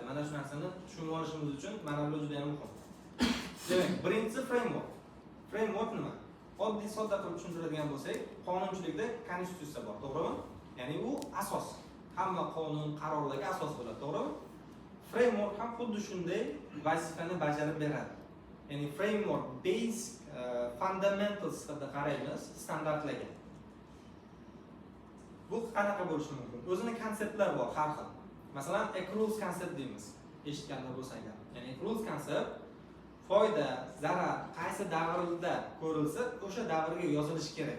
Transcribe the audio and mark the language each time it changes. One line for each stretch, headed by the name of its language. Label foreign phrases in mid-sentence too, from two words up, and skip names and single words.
Uzbek: Mana shu narsani tushunib olishimiz uchun mana bu juda ham muhim. Demak, birinchisi framework. Framework nima? Oddiy sodda qilib tushuntiradigan bo'lsak, qonunchilikda konstitutsiya bor, to'g'rimi? Ya'ni u asos. Hamma qonun, qarorlarga asos bo'ladi, to'g'rimi? Framework ham xuddi shunday vazifani bajarib beradi. Ya'ni
English: framework base fundamental
Uzbek: sifatida qaraymiz standartlarga. Bu qanaqa bo'lishi mumkin? O'zining konseptlari bor har xil. Masalan,
English: accruals concept
Uzbek: deymiz. Eshitganlar bo'lsanglar. Ya'ni
English: accruals concept
Uzbek: foyda, zarar qaysi davrda ko'rilsa, o'sha davrga yozilishi kerak.